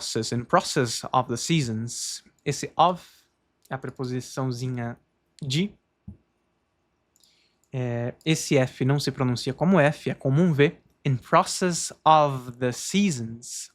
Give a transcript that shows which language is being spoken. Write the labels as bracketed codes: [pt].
[en] In process of the seasons. [pt] Esse of é a preposiçãozinha de. Esse F não se pronuncia como F, é como um V. [en] In process of the seasons.